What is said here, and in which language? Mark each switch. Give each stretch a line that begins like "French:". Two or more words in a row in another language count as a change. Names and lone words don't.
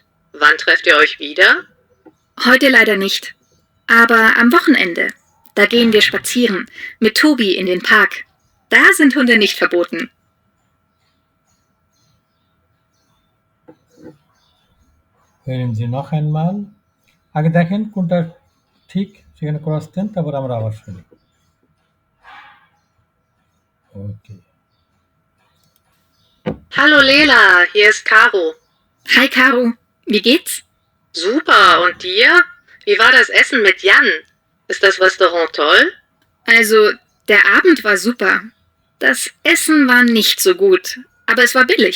German: Wann trefft ihr euch wieder? Heute leider nicht. Aber am Wochenende. Da gehen wir spazieren. Mit Tobi in den Park. Da sind Hunde nicht verboten. hören Sie noch einmal।
Bangla: আগে দেখেন কোনটা ঠিক, সেখানে ক্রস দেন, তারপর আমরা আবার শুনি। ওকে।
German: Hallo Lela, hier ist Caro. Hi Caro, wie geht's? Super, und dir? Wie war das Essen mit Jan? Ist das Restaurant toll? Also, der Abend war super. Das Essen war nicht so gut, aber es war billig.